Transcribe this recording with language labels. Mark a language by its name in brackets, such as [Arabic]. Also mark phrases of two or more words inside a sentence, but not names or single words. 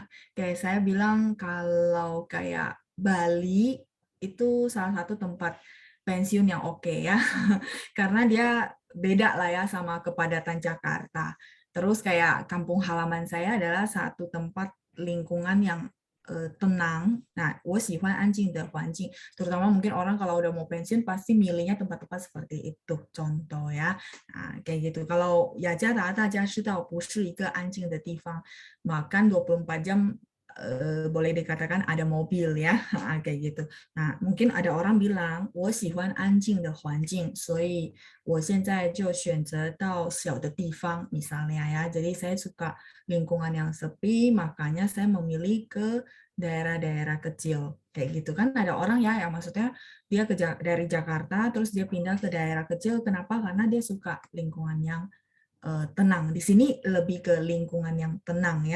[Indonesian] Kayak saya bilang kalau kayak Bali itu salah satu tempat pensiun yang oke ya. Karena dia beda lah ya sama kepadatan Jakarta. Terus kayak kampung halaman saya adalah satu tempat lingkungan yang tenang. Nah, [Chinese] 我喜欢安静的环境. [Indonesian] Terutama mungkin orang kalau udah mau pensiun pasti milihnya tempat-tempat seperti itu. Contoh ya. Nah, kayak gitu. Kalau Yajaratā [Chinese] 大家知道不是一个安静的地方, [Indonesian] makan 24 jam boleh dikatakan ada mobil ya, kayak gitu. Nah, mungkin ada orang bilang, [Chinese] 我喜欢安静的环境，所以我现在就选择到小的地方, [Indonesian] misalnya ya. Jadi saya suka lingkungan yang sepi, makanya saya memilih ke daerah-daerah kecil. Kayak gitu kan ada orang ya, yang maksudnya dia dari Jakarta, terus dia pindah ke daerah kecil. Kenapa? Karena dia suka lingkungan yang tenang. Di sini lebih ke lingkungan yang tenang ya.